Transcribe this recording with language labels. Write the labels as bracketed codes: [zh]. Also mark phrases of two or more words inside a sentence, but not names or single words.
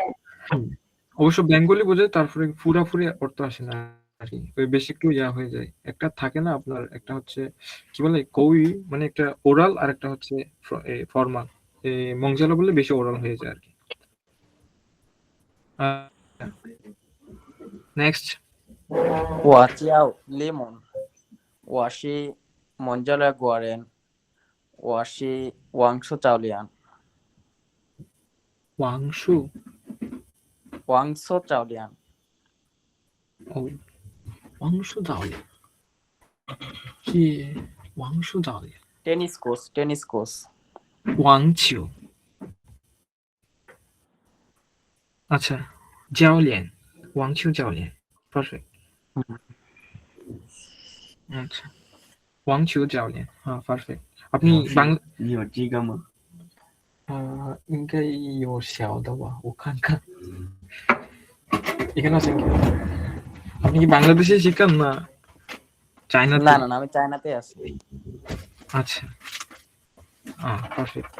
[bn] অবশ্য বেঙ্গলি বোঝায়, তারপরে পুরাপুরি অর্থ আসে না আর কি, ওই বেশি একটু হয়ে যায়। একটা থাকে না আপনার, একটা হচ্ছে কি বলে কই, মানে একটা ওরাল, আর একটা হচ্ছে ফর্মাল। মংজালা বললে বেশি ওরাল হয়ে যায় আর কি। নেক্সট। [zh] 我叫雷蒙我是孟加拉国人我是王树教练 [bn] ওয়াংশু। [zh] 王树教练 [bn] ও, ওয়াংশু দাওলিয়া কি? ওয়াংশু দাওলিয়া, [en] tennis coach [bn] ওয়াংচিউ। আচ্ছা, জাওলিয়ান, ওয়াংচিউ জাওলিয়ান, পারফেক্ট। আচ্ছা, ওয়াংচিউ জাওলিয়ান, হ্যাঁ পারফেক্ট। আপনি বাংলা [zh] 你有这个吗？应该有小的吧，我看看。 [bn] এখানে আছেন কি? আপনি কি বাংলাদেশে শিখান না চায়নাতে? না না না আমি চায়নাতে আছি আচ্ছা, পারফেক্ট।